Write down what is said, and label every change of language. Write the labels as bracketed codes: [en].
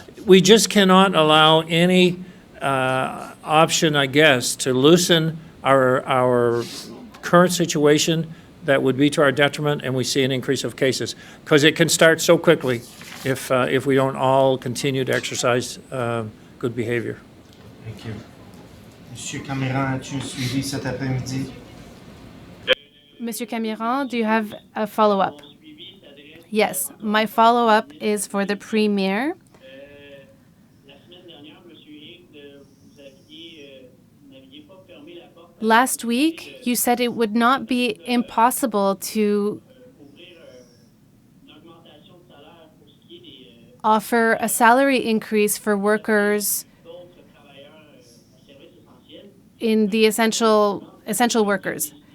[en] We just cannot allow any option, to loosen our current situation that would be to our detriment, and we see an increase of cases, because it can start so quickly if we don't all continue to exercise good behavior. Thank you. [fr] Monsieur Cameron, as-tu suivi cet après-midi? [en] Monsieur Camiran, do you have a follow-up? Yes, my follow-up is for the Premier. Last week, you said it would not be impossible to offer a salary increase for workers in the essential workers.